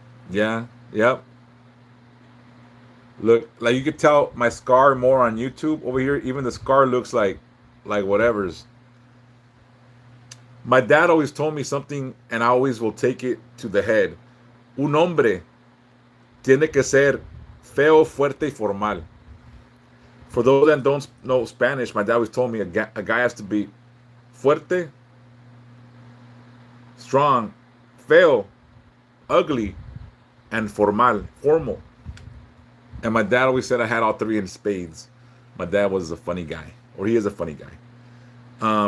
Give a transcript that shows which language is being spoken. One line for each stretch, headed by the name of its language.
English: Yeah, yep. Look, like you could tell my scar more on YouTube over here. Even the scar looks like whatever's. My dad always told me something, and I always will take it to the head.
Spanish: Un hombre tiene que ser feo, fuerte y formal.
English: For those that don't know Spanish, my dad always told me a guy has to be fuerte, strong, feo, ugly, and formal. And my dad always said I had all three in spades. My dad was a funny guy, or he is a funny guy.